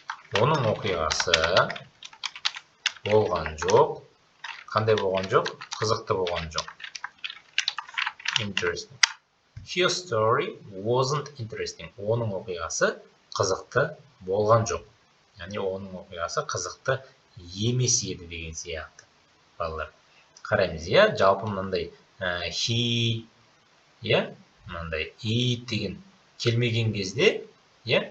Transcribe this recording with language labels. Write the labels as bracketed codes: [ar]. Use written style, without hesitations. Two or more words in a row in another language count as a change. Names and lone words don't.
[kk] Оның оқиғасы болған жоқ. Қандай болған жоқ? Қызықты болған жоқ. [en] Interesting. Her story wasn't interesting. [kk] Оның оқиғасы қызықты болған жоқ. Яғни оның оқиғасы қызықты емес еді деген сияқты. Балалар, қараймыз, иә? Жалпы мынандай he, иә? Мынандай it деген келмеген кезде, иә?